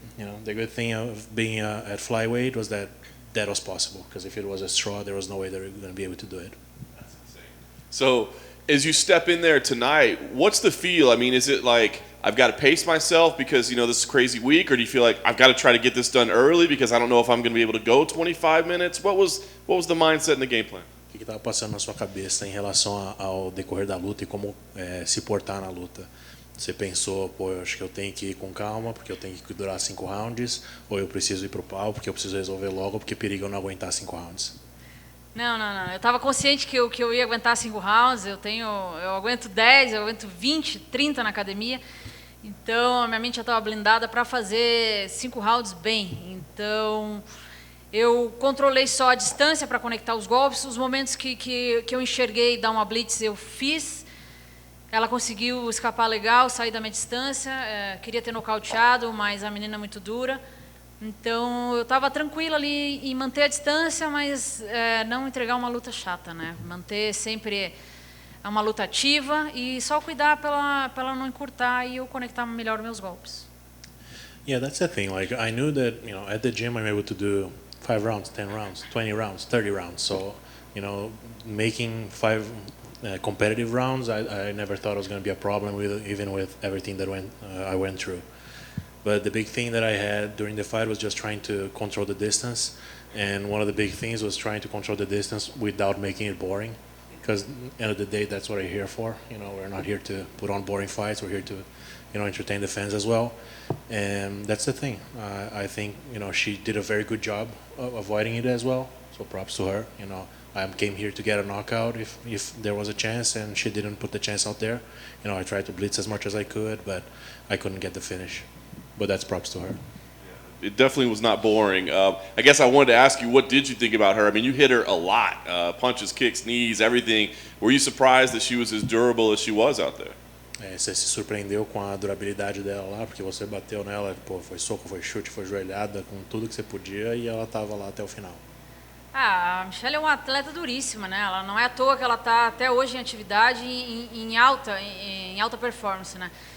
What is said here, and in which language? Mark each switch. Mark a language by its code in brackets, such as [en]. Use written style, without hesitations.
[en] You know, the good thing of being at flyweight was that was possible, because if it was a straw, there was no way they were going to be able to do it. That's insane. So as you step in there tonight, what's the feel? I mean, is it like, I've got to pace myself because, you know, this is a crazy week, or do you feel like I've got to try to get this done early because I don't know if I'm going to be able to go 25 minutes? What was the mindset and the game plan? [pt] O que estava passando na sua cabeça em relação ao decorrer da luta e como se portar na luta? Você pensou, pô, eu acho que eu tenho que ir com calma porque eu tenho que durar 5 rounds, ou eu preciso ir pro pau porque eu preciso resolver logo porque perigo eu não aguentar 5 rounds? Não. Eu estava consciente que eu ia aguentar 5 rounds. Eu aguento 10, eu aguento 20, 30 na academia. Então, a minha mente já estava blindada para fazer 5 rounds bem. Então, eu controlei só a distância para conectar os golpes. Os momentos que eu enxerguei dar uma blitz, eu fiz. Ela conseguiu escapar legal, sair da minha distância. Queria ter nocauteado, mas a menina é muito dura. Então, eu estava tranquila ali em manter a distância, mas não entregar uma luta chata, né? Manter sempre uma luta ativa e só cuidar para ela não encurtar e eu conectar melhor meus golpes. [en] Yeah, that's the thing. Like, I knew that, you know, at the gym I'm able to do 5 rounds, 10 rounds, 20 rounds, 30 rounds. So, you know, making 5 competitive rounds, I never thought it was going to be a problem even with everything that I went through. But the big thing that I had during the fight was just trying to control the distance. And one of the big things was trying to control the distance without making it boring. because end of the day, that's what I'm here for. You know, we're not here to put on boring fights. We're here to, you know, entertain the fans as well. And that's the thing. I think, you know, she did a very good job of avoiding it as well. So props to her. You know, I came here to get a knockout if there was a chance, and she didn't put the chance out there. You know, I tried to blitz as much as I could, but I couldn't get the finish. But that's props to her. It definitely was not boring. I guess I wanted to ask you, what did you think about her? I mean, you hit her a lot, punches, kicks, knees, everything. Were you surprised that she was as durable as she was out there? [pt] Você se surpreendeu com a durabilidade dela lá, porque você bateu nela, pô, foi soco, foi chute, foi joelhada, com tudo que você podia, e ela estava lá até o final. Ah, a Michelle é uma atleta duríssima, né? Ela não é à toa que ela está até hoje em atividade em alta performance, né?